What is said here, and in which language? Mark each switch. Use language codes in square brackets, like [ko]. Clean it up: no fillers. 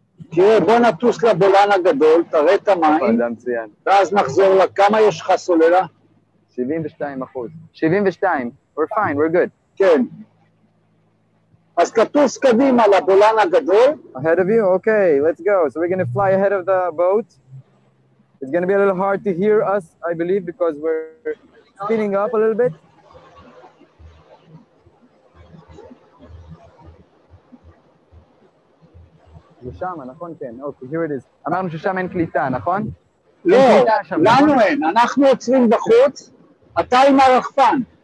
[he] תראה, בוא נטוס לבולן הגדול, תראה את המים, ואז נחזור כמה יש לך סוללה? [en] 72%. 72. We're fine, we're good. [he] כן. אז תטוס קדימה לבולן הגדול. [en] Ahead of you? Okay, let's go. So we're going to fly ahead of the boat. It's going to be a little hard to hear us, I believe, because we're spinning up a little bit? [he] ושם, נכון? כן, אוקיי, [en] here it is. [he] אמרנו ששם אין קליטה, נכון? לא, אין קליטה שם, לנו נכון? אין, אנחנו עוצרים בחוץ, אתה עם הרחפן.